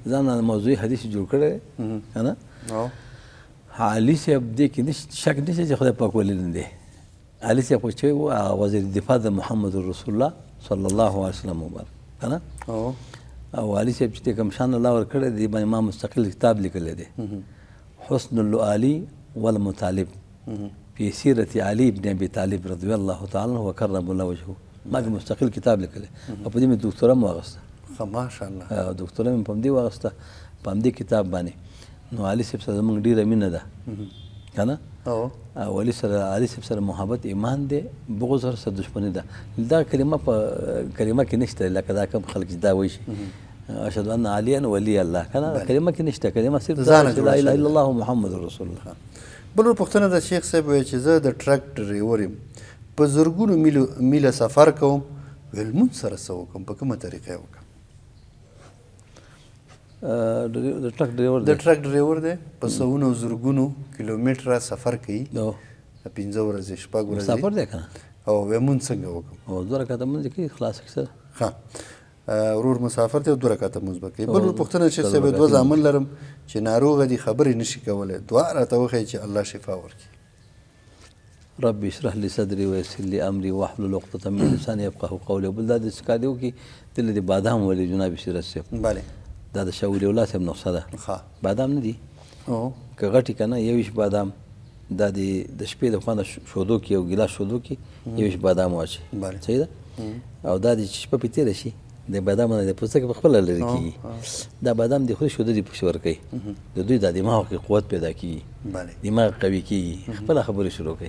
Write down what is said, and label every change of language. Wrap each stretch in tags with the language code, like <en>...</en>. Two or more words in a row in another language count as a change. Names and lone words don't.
<ps>ځان نه موضوعي حدیث جوړ کړی که نه علي صاحب دې کې شک نشته چې خدای پاک ولی نه دی علي صاحب خو چې و وزیر دفاع د محمد رسول الله</ps> <ar>صلی الله علیه وسلم</ar> <ps>مبارک که نه او علي صاحب چې کوم شان الله ورکړی دی باندې ما مستقل کتاب لیکلی دی حسن اللؤلؤ والمطالب في سیرة علي بن ابي طالب</ps> <ar>رضی الله تعالی عنه وکرم الله وجهه</ar> <ps>ما کې مستقل کتاب لیکلی او په دې مې دکتوره هم واغسته ماشاءالله دکتوره مې په همدې واغسته په همدې کتاب باندې نو علي صاحب سره زموږ ډېره مینه ده که نه او علي صاحب سره محبت ایمان دی بغض سره دشمني ده دا کلمه په کلمه کې نشته لکه دا کوم خلک چې دا وایي شي</ps> <ar>اشهد ان عليا ولي الله</ar> <ps>که نه کلمه کې نشته کلمه صرف</ps> <ar>لا اله الا الله محمد رسول الله</ar> <ps>بل پوښتنه د شیخ صاحب وایي چې زه د ټرک ډریور یم په زرګونو میله سفر کوم لمونځ سره څه وکړم په کومه طریقه یې وکړم د ټرک ډریور دی په سوونو زرګونو کیلومتره سفر کوي 15 ورځې شپږ ورځې مسافر دی که نه او لمونځ څنګه وکړم او 2 رکعته لمونځ کوي خلاص سره ښه ورور مسافر دی 2 رکعته لمونځ به کوي بل پوښتنه شیخ صاحب 2 زامن لرم چې ناروغه دي خبرې نشي کولی دعا راته وښیي چې الله شفا ورکړي</ps> <ar>رب اشرح لي صدري ويسر لي امري واحلل عقدة من لساني يفقهوا قولي</ar> <ps>بل دا د سکادي وکي دل دي بادام ولي جناب سیرت صاحب بله دا د شاولي الله صاحب نسخه ده بادام نه دي که غټي کنه یوش بادام دا د شپې د خوانه شودو کې یو ګلاس شودو کې یوش بادام واچي صحیح ده او دا د شپه په تیر شي د بادام نه د پوستکي په خپل لري کیږي دا بادام د خوري شودو دی پښور کوي د دوی د دماغ کې قوت پیدا کیږي دماغ قوي کیږي خپل خبرې شروع کوي</ps>